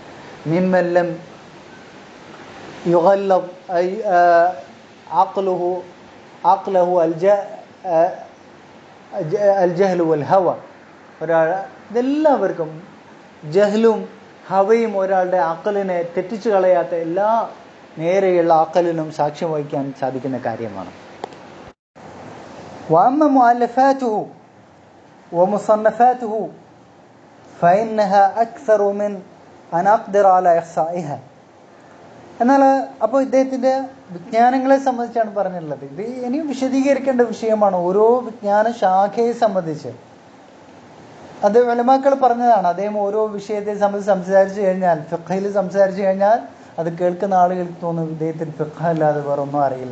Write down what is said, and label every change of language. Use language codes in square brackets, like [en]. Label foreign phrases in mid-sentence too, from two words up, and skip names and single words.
[ar] ممن لم يغلب عقله الجهل والهوى. [ml] ഒരാൾ ഇതെല്ലാവർക്കും ജഹ്ലും ഹവയും ഒരാളുടെ അഖലിനെ തെറ്റിച്ചു കളയാത്ത എല്ലാ നേരെയുള്ള അഖലിനും സാക്ഷ്യം വഹിക്കാൻ സാധിക്കുന്ന കാര്യമാണ്. [ar] وأما مؤلفاته ومصنفاته فإنها أكثر من أن أقدر على إحصائها. [ml] എന്നാൽ അപ്പോൾ ഇദ്ദേഹത്തിൻ്റെ വിജ്ഞാനങ്ങളെ സംബന്ധിച്ചാണ് പറഞ്ഞിട്ടുള്ളത്. ഇത് ഇനിയും വിശദീകരിക്കേണ്ട വിഷയമാണ്. ഓരോ വിജ്ഞാന ശാഖയെ സംബന്ധിച്ച് അത് ഉലമാക്കൾ പറഞ്ഞതാണ്. അദ്ദേഹം ഓരോ വിഷയത്തെ സംബന്ധിച്ച് സംസാരിച്ചു കഴിഞ്ഞാൽ, ഫിഖ്ഹിൽ സംസാരിച്ചു കഴിഞ്ഞാൽ അത് കേൾക്കുന്ന ആളുകൾക്ക് തോന്നും ഇദ്ദേഹത്തിന് ഫിഖ്ഹ് അല്ലാതെ വേറെ ഒന്നും അറിയില്ല.